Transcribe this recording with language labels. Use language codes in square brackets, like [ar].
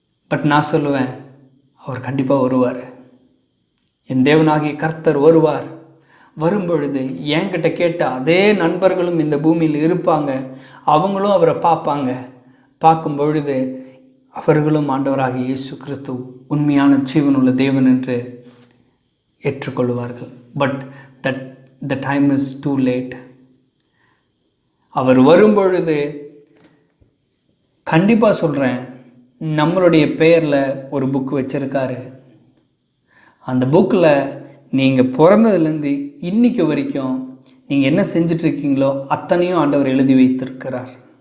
[ta] But நான் சொல்லுவேன், அவர் கண்டிப்பாக வருவார். என் தேவனாகிய கர்த்தர் வருவார். வரும்பொழுது என்கிட்ட கேட்ட அதே நண்பர்களும் இந்த பூமியில் இருப்பாங்க. அவங்களும் அவரை பார்ப்பாங்க. பார்க்கும் பொழுது அவர்களும் ஆண்டவராகிய இயேசு கிறிஸ்து உண்மையான ஜீவனுள்ள தேவன் என்று ஏற்றுக்கொள்வார்கள். [en] But the time is too late. [ta] அவர் வரும்பொழுது கண்டிப்பாக சொல்கிறேன், நம்மளுடைய பெயரில் ஒரு புக் வச்சுருக்காரு. அந்த புக்கில் நீங்கள் பிறந்ததுலேருந்து இன்னைக்கு வரைக்கும் நீங்கள் என்ன செஞ்சிட்ருக்கீங்களோ அத்தனையும் ஆண்டவர் எழுதி வைத்திருக்கிறார்.